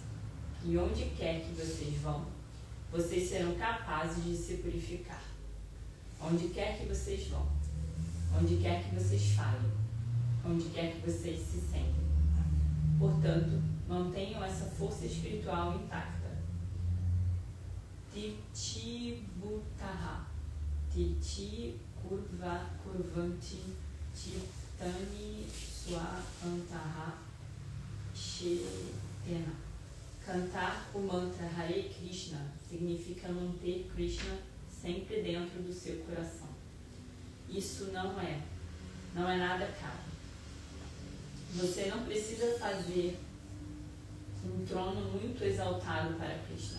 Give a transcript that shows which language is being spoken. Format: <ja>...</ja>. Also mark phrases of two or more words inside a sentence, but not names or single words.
<pt>E onde quer que vocês vão, vocês serão capazes de se purificar. Onde quer que vocês vão, onde quer que vocês falem, onde quer que vocês se sentem. Portanto, mantenham essa força espiritual intacta.</pt> <sa>Titi butaha, titi kurvanti, titani swaantaha, shetena.</sa> <pt>Cantar o mantra Hare Krishna significa manter Krishna sempre dentro do seu coração. Isso não é nada caro. Você não precisa fazer um trono muito exaltado para Krishna.</pt>